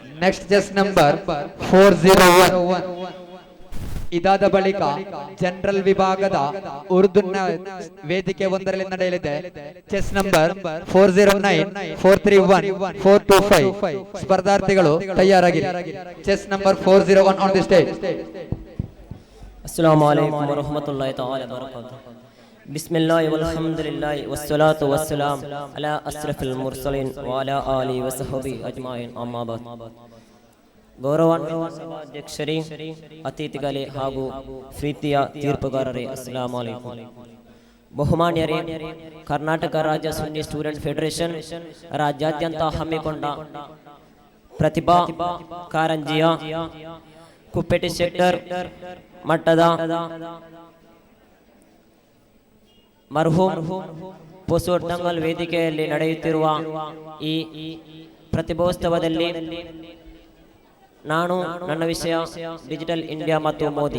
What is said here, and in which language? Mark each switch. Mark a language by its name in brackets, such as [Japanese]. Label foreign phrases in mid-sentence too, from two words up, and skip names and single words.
[English] next chest number [Kannada] 401 ಇದಾದ ಬಳಿಕ ಜನರಲ್ ವಿಭಾಗದ ಉರ್ದುನ ವೇದಿಕೆ ಒಂದರಲ್ಲಿ ನಡೆಯಲಿದೆ. [English] chest number [Kannada] 409, 431, 425 ಸ್ಪರ್ಧಾರ್ಥಿಗಳು ತಯಾರಾಗಿರಿ. [English] chest number 401 on the stage. [Arabic] السلام عليكم ورحمة الله تعالى وبركاته. بسم الله والحمد لله والصلاة والسلام على أشرف المرسلين وعلى آله وصحبه أجمعين أما بعد. [Kannada] ಗೌರವಾನ್ವಿತ ಸಭಾಧ್ಯಕ್ಷರೇ, ಅತಿಥಿಗಳೇ ಹಾಗೂ ಪ್ರೀತಿಯ ತೀರ್ಪುಗಾರರೇ, [Arabic] السلام عليكم. [Kannada] ಬಹುಮಾನ್ಯರೇ, ಕರ್ನಾಟಕ ರಾಜ್ಯ ಸುನ್ನಿ ಸ್ಟೂಡೆಂಟ್ ಫೆಡರೇಷನ್ ರಾಜ್ಯಾದ್ಯಂತ ಹಮ್ಮಿಕೊಂಡ ಪ್ರತಿಭಾ ಕಾರಂಜಿಯ ಕುಪ್ಪೇಟಿ ಸೆಕ್ಟರ್ ಮಟ್ಟದ ಮರ್ಹೂಮ್ ಪೊಸೂರ್ ವೇದಿಕೆಯಲ್ಲಿ ನಡೆಯುತ್ತಿರುವ ಈ ಪ್ರತಿಭೋತ್ಸವದಲ್ಲಿ ನಾನು ನನ್ನ ವಿಷಯ ಡಿಜಿಟಲ್ ಇಂಡಿಯಾ ಮತ್ತು ಮೋದಿ.